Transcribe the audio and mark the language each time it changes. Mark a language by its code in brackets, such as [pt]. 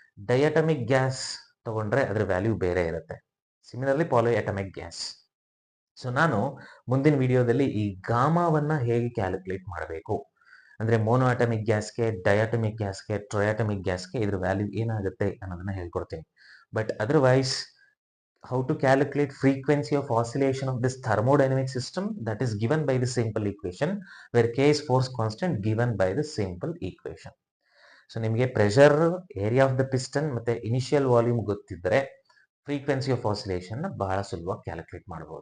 [kn] ಡೈಅಟಾಮಿಕ್ gas ತಗೊಂಡ್ರೆ ಅದ್ರ value ಬೇರೆ ಇರುತ್ತೆ. ಸಿಮಿಲರ್ಲಿ ಪಾಲಿ ಅಟಾಮಿಕ್ ಗ್ಯಾಸ್. ಸೊ ನಾನು ಮುಂದಿನ ವಿಡಿಯೋದಲ್ಲಿ ಈ ಗಾಮಾವನ್ನ ಹೇಗೆ ಕ್ಯಾಲ್ಕುಲೇಟ್ ಮಾಡಬೇಕು ಅಂದ್ರೆ ಮೋನೋ ಅಟಾಮಿಕ್ ಗ್ಯಾಸ್ಗೆ, ಡೈಅಟಾಮಿಕ್ ಗ್ಯಾಸ್ಗೆ, ಟ್ರೈಅಟಾಮಿಕ್ ಗ್ಯಾಸ್ಗೆ ಇದ್ರ ವ್ಯಾಲ್ಯೂ ಏನಾಗುತ್ತೆ ಅನ್ನೋದನ್ನ ಹೇಳ್ಕೊಡ್ತೀನಿ. [en] But otherwise how to calculate frequency of oscillation of this thermodynamic system, that is given by the simple equation where K is force constant given by the simple equation. [kn] So ನಿಮಗೆ pressure, area of the piston ಮತ್ತೆ initial volume ಗೊತ್ತಿದ್ರೆ frequency of oscillation ಬಹಳ ಸುಲಭವಾಗಿ calculate ಮಾಡಬಹುದು.